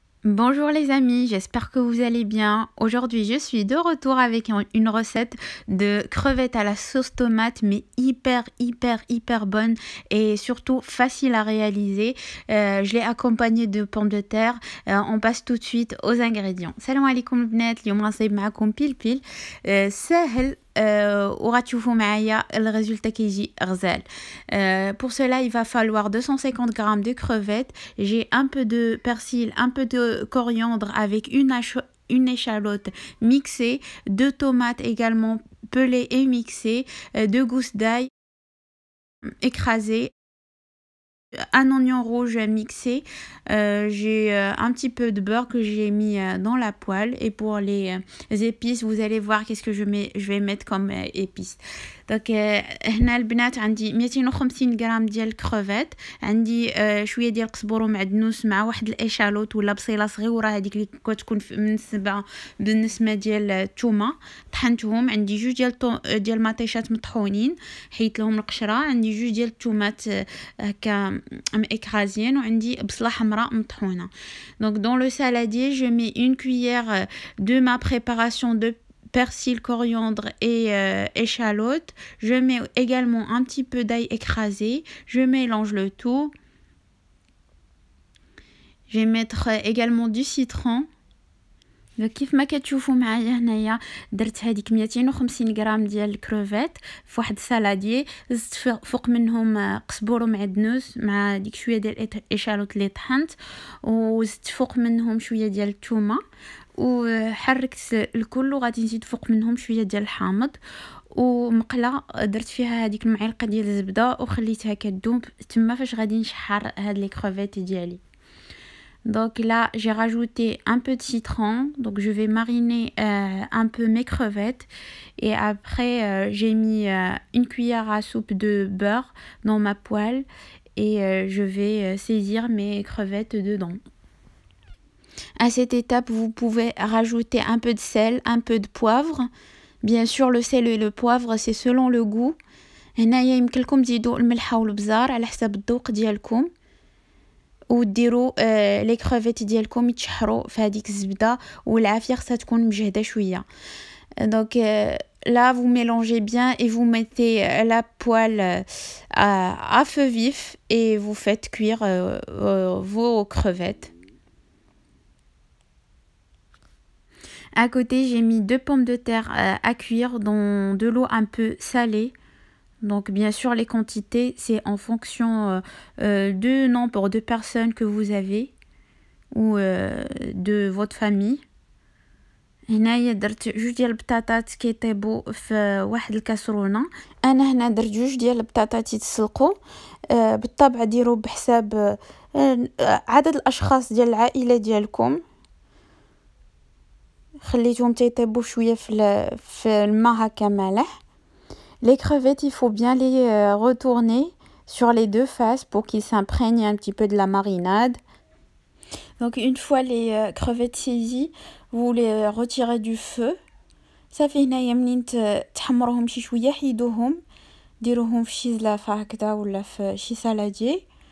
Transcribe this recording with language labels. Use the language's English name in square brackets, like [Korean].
[French] Bonjour les amis, j'espère que vous allez bien. Aujourd'hui, je suis de retour avec une recette de crevettes à la sauce tomate, mais hyper bonne et surtout facile à réaliser. Je l'ai accompagnée de pommes de terre. On passe tout de suite aux ingrédients. [Arabic] Salam alaikum البنات, اليوم غنصايب معكم بيل سهل وغتشوفوا معايا الريزولتا كيجي غزال. [French] Pour cela, il va falloir 250 g de crevettes. J'ai un peu de persil, un peu de coriandre avec une échalote mixée, 2 tomates également pelées et mixées, 2 gousses d'ail écrasées, un oignon rouge mixé, j'ai un petit peu de beurre que j'ai mis dans la poêle. Et pour les épices, vous allez voir qu'est-ce que je vais mettre comme épices. [Arabic] Donc هنا البنات عندي 250 غرام ديال الكروفيت، عندي شويه ديال القزبر ومعدنوس مع واحد الاشالوت ولا بصيله صغيره هذيك اللي كتكون منسبه بالنسمه ديال الثومه طحنتهم. عندي جوج ديال المطيشات مطحونين حيت لهم القشره، عندي جوج ديال الثومات هكا écrasées, وعندي بصله حمراء مطحونه. [French] Donc dans le saladier, je mets une cuillère de ma préparation de persil, coriandre et échalote. Je mets également un petit peu d'ail écrasé. Je mélange le tout. Je vais mettre également du citron. [Arabic] كيف ما كتشوفوا معايا هنايا درت هذيك 250 غرام ديال الكروفيت في واحد السالاديي، زدت فوق منهم قزبر ومعدنوس مع ديك شويه ديال الاشالوت اللي طحنت، وزدت فوق منهم شويه ديال الثومه وحركت الكل، وغادي نزيد فوق منهم شويه ديال الحامض ومقله درت فيها هذيك المعلقه ديال الزبده وخليتها كتذوب تما فاش غادي نشحر هاد لي كروفيت ديالي. [French] Donc là, j'ai rajouté un peu de citron. Donc je vais mariner un peu mes crevettes. Et après, j'ai mis une cuillère à soupe de beurre dans ma poêle. Et je vais saisir mes crevettes dedans. À cette étape, vous pouvez rajouter un peu de sel, un peu de poivre. Bien sûr, le sel et le poivre, c'est selon le goût. [Arabic] هنايا يمكن لكم تزيدوا الملحه والبزار على حسب الذوق ديالكم. وديروا لي كروفيت ديالكم يتشحروا في هذيك الزبده والعافيه خصها تكون مجهده شويه. [French] Donc là vous mélangez bien et vous mettez la poêle à feu vif et vous faites cuire vos crevettes. À côté, j'ai mis 2 pommes de terre à cuire dans de l'eau un peu salée. Donc bien sûr les quantités c'est en fonction du nombre de personnes que vous avez ou de votre famille. [Arabic] هنايا درت جوج ديال البطاطات كيطيبوا في واحد الكاسرونه. انا هنا درت جوج ديال البطاطات يتسلقوا. بالطبع ديروا بحساب عدد الاشخاص ديال العائله ديالكم. خليتهم تيطيبوا شويه في الماء هكا مالح. [French] Les crevettes, il faut bien les retourner sur les deux faces pour qu'ils s'imprègnent un petit peu de la marinade. Donc une fois les crevettes saisies, vous les retirez du feu. [Arabic] صافي هنايا منين تحمروهم شي شويه حيدوهم ديروهم في شي زلافه هكذا ولا في شي سالاديي.